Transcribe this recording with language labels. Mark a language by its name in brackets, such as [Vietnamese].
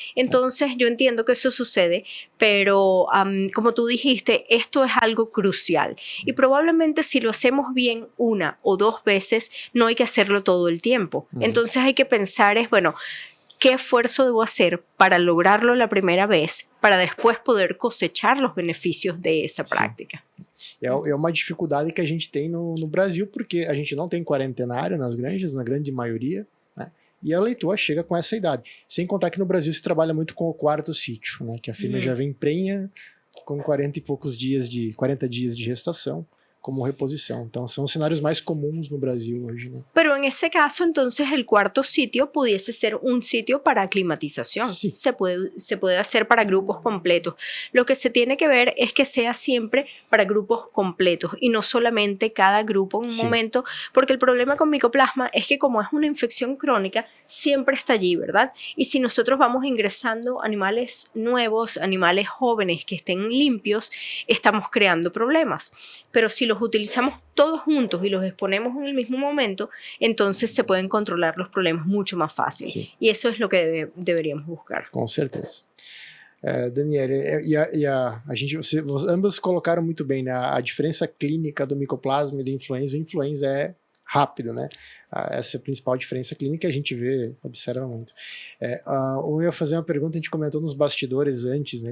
[Spanish] Entonces yo entiendo que eso sucede, pero como tú dijiste, esto es algo crucial y probablemente si lo hacemos bien una o dos veces, no hay que hacerlo todo el tiempo. Entonces hay que pensar bueno, ¿qué esfuerzo debo hacer para lograrlo la primera vez, para después poder cosechar los beneficios de esa prática? [Portuguese] É uma dificuldade que a gente tem no Brasil, porque a gente não tem quarentenário nas granjas, na grande maioria, né? E a leitoa chega com essa idade. Sem contar que no Brasil se trabalha muito com o quarto sítio, né? Que a fêmea já vem prenha com 40 dias de gestação como [Spanish] reposición. Entonces son escenarios más comunes [Portuguese] no Brasil [Spanish] hoy, ¿no? Pero en ese caso, entonces, el cuarto sitio pudiese ser un sitio para aclimatización. Sí. Se puede hacer para grupos completos. Lo que se tiene que ver es que sea siempre para grupos completos y no solamente cada grupo en un momento, porque el problema con micoplasma es que como es una infección crónica, siempre está allí, ¿verdad? Y si nosotros vamos ingresando animales nuevos, animales jóvenes que estén limpios, estamos creando problemas. Pero si los utilizamos todos juntos y los exponemos en el mismo momento, entonces se pueden controlar los problemas mucho más fácil. Sí. Y eso es lo que deberíamos buscar. [Portuguese] Com certeza. Daniele, a gente, ambas colocaram muito bem, né? A diferença clínica do micoplasma e do influenza. O influenza é rápido, né? Essa é a principal diferença clínica que a gente vê, observa muito. Eu ia fazer uma pergunta, a gente comentou nos bastidores antes, né?